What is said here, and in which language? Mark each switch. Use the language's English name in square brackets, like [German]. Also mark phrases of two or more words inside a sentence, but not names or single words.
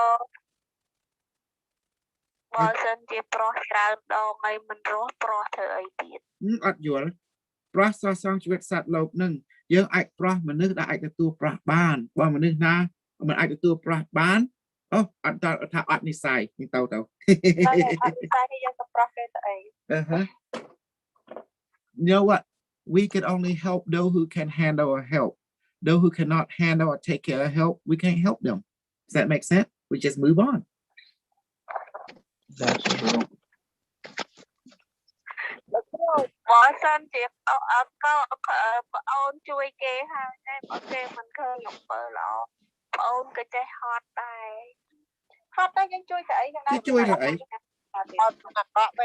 [Khmer] បើសិនជាប្រោះច្រើនដងហើយមិនរស់ប្រោះធ្វើអីទៀត អត់យល់ប្រោះសោះស្រង់ជីវិតសត្វលោកហ្នឹងយើងអាចប្រោះមនុស្សដែលអាចទទួលប្រោះបានបើមនុស្សណាមិនអាចទទួលប្រោះបានអូអត់ថាអត់និស័យទៅ អត់និស័យយើងទៅប្រោះគេទៅអី [English] You know what we can only help those who can handle or help those who cannot handle or take care of help we can't help them does that make sense we just move on That's true [Khmer] បើសិនជាអត់ក៏បងអូនជួយគេហើយតែបើគេមិនឃើញអំពើល្អបងអូនក៏ចេះហត់ដែរហត់តែយើងជួយទៅអីហ្នឹងដែរ ជួយទៅអី អត់បាក់ទេ